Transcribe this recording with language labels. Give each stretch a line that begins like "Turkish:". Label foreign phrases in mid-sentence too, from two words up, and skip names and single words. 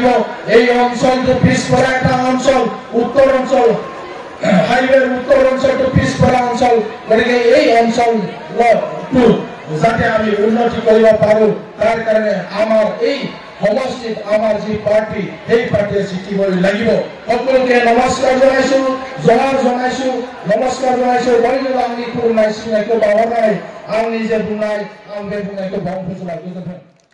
Assamese: এই অঞ্চলটো পিছপৰা এটা অঞ্চল, উত্তৰ অঞ্চল, হাইৱেৰ উত্তৰ অঞ্চলটো পিছপৰা অঞ্চল। গতিকে এই অঞ্চলটো যাতে আমি উন্নতি কৰিব পাৰো, তাৰ কাৰণে আমাৰ এই সমষ্টিত আমাৰ যি পাৰ্টি সেই পাৰ্টিয়ে জিকিবই লাগিব। সকলোকে নমস্কাৰ জনাইছো, জহাৰ জনাইছো, নমস্কাৰ জনাইছো।
Bodo: बयबो आंनि खुलुमनाय सिबिनायखौ बावहरनानै आंनि जे बुंनाय आं बे बुंनायखौ बावनो फोजोबबाय। गोजोन्थों।